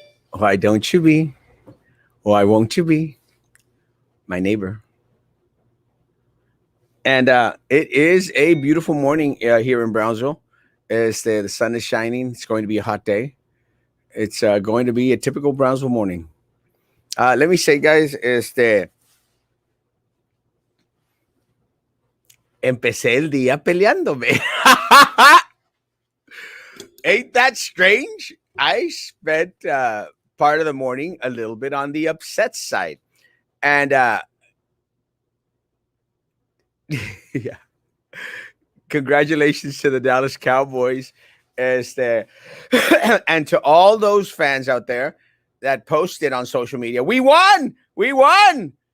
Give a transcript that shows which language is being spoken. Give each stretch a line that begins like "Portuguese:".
English: Why don't you be? Why won't you be my neighbor? And it is a beautiful morning here in Brownsville. The sun is shining. It's going to be a hot day. It's going to be a typical Brownsville morning. Let me say, guys,
Spanish: empecé el día peleándome.
English: Ain't that strange? I spent part of the morning a little bit on the upset side. And yeah, congratulations to the Dallas Cowboys and to all those fans out there that posted on social media. We won! We won!